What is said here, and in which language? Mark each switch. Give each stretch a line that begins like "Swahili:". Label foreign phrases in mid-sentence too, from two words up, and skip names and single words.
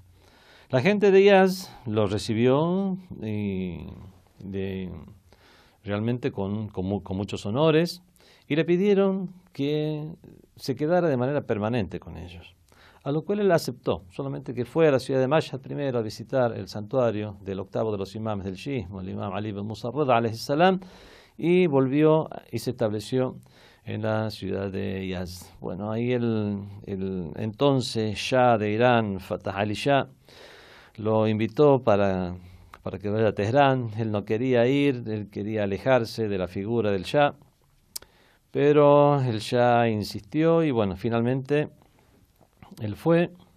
Spanish: La gente de Yazd lo recibió realmente con muchos honores y le pidieron que se quedara de manera permanente con ellos. A lo cual él aceptó, solamente que fue a la ciudad de Mashhad primero a visitar el santuario del octavo de los imames del shiismo, el imam Ali ibn Musa Rida
Arabic: عليه السلام,
Spanish: y volvió y se estableció en la ciudad de Yazd. Bueno, ahí el entonces Shah de Irán, Fatah Ali Shah, lo invitó para que vaya a Teherán. Él no quería ir, él quería alejarse de la figura del Shah, pero el Shah insistió y bueno, finalmente él fue.